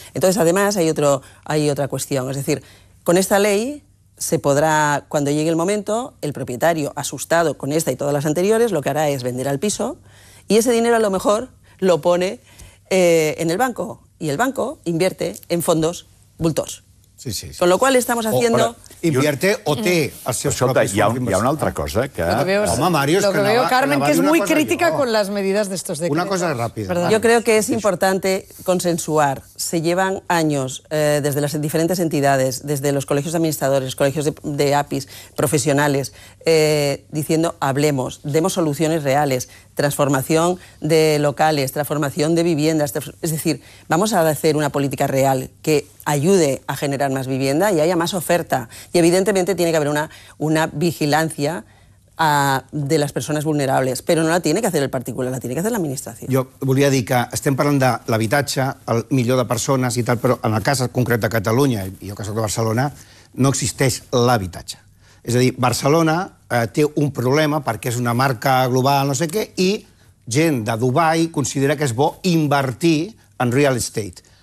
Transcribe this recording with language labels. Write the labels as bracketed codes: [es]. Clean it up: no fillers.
[es] Entonces, además, hay otra cuestión, es decir, con esta ley se podrá, cuando llegue el momento, el propietario, asustado con esta y todas las anteriores, lo que hará es vender al piso, y ese dinero a lo mejor lo pone en el banco, y el banco invierte en fondos voltors. Sí, sí, sí. Con lo cual estamos haciendo... Invierte [ca] o té els seus propis... Escolta, hi ha una altra cosa que... Home, Mario, és que anava... [es] Lo que veo, Carmen, que es muy crítica con las medidas de estos decretos. Una cosa rápida. Yo creo que es importante consensuar. Se llevan años desde las diferentes entidades, desde los colegios de administradores, colegios de APIs, profesionales, diciendo, hablemos, demos soluciones reales, transformación de locales, transformación de viviendas. Es decir, vamos a hacer una política real que ayude a generar más vivienda y haya más oferta. Y evidentemente tiene que haber una vigilancia de [ca] les persones vulnerables, però [es] no la tiene que hacer el particular, la tiene que hacer la administració. [ca] Jo volia dir que estem parlant de l'habitatge, el milió de persones i tal, però en el cas concret de Catalunya, i jo que soc de Barcelona, no existeix l'habitatge. És a dir, Barcelona té un problema perquè és una marca global, no sé què, i gent de Dubai considera que és bo invertir en real estate.